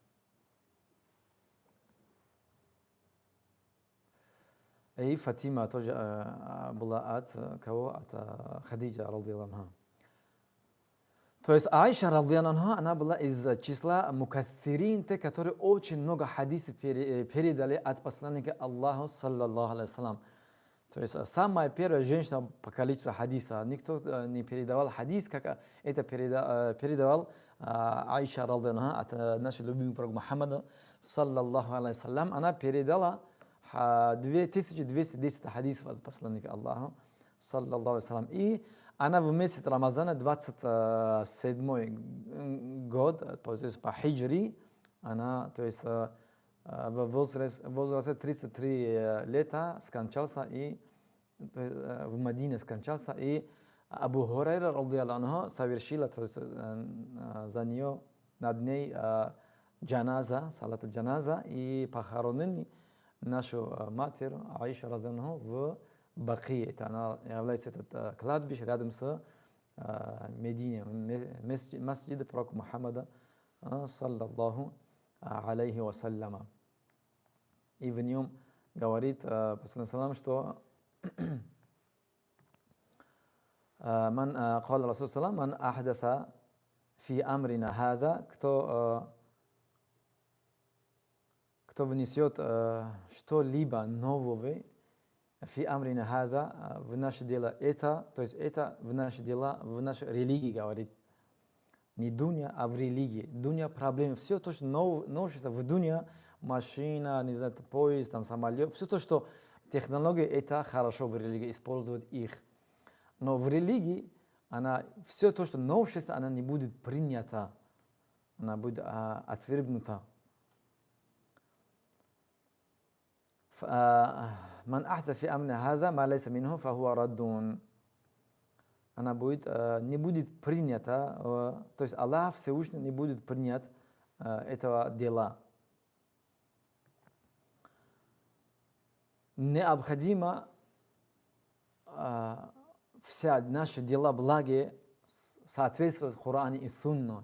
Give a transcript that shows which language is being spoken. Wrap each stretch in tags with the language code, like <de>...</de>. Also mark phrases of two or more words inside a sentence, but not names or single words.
<ru>И Фатима тоже была от кого? От Хадиджа,</ru> <ar>رضي الله عنها.</ar> <ru>То есть Аиша,</ru> <ar>رضي الله عنها,</ar> <ru>она была из числа мукассирин, те, которые очень много хадисов передали от посланника Аллаха,</ru> <ar>صلى الله عليه وسلم.</ar> <ru>То есть самая первая женщина по количеству хадиса. Никто не передавал хадис, как это передавал Аиша,</ru> <ar>رضي الله عنها,</ar> <ru>от нашего любимого пророка Мухаммада,</ru> <ar>صلى الله عليه وسلم.</ar> <ru>Она передала 2210 хадисов от посланника Аллаха,</ru> <ar>صلى الله عليه وسلم.</ar> <ru>И она в месяц Рамазана, 27-й год, то есть по хиджри, она, то есть в возрасте 33 лета скончался, и в Мадине скончался, и Абу Хурайра,</ru> <ar>رضي الله عنه,</ar> <ru>совершила, то есть за нее, над ней джаназа,</ru> <ar>صلاة الجنازة,</ar> <ru>и похоронили нашу матерь Аишу,</ru> <ar>رضي الله عنه,</ar> <ru>в Бакии. Это она является этот кладбище рядом с Мединой, масджид пророка Мухаммада,</ru> <ar>صلى الله عليه وسلم.</ar> <ru>И в нем говорит посланник салам, что</ru> <ar>قال الرسول صلى الله عليه وسلم من أحدث في أمرنا هذا</ar> <ru>кто внесет что-либо нового</ru> <ar>في أمرنا هذا</ar> <ru>в наше дело это, то есть это в наши дела, в нашей религии говорит. Не дуня, а в религии. Дуня проблемы. Все то, что новшество в дуня, машина, не знаю, поезд, там, самолет, все то, что технологии, это хорошо в религии, использовать их. Но в религии, все то, что новшество, она не будет принята, она будет отвергнута.</ru> <ar>من أحدث في أمرنا هذا ما ليس منه فهو رد.</ar> <ru>Она не будет принята, то есть Аллах Всевышний не будет принят этого дела. Необходимо все наши дела благие соответствуют Коране и Сунне.</ru>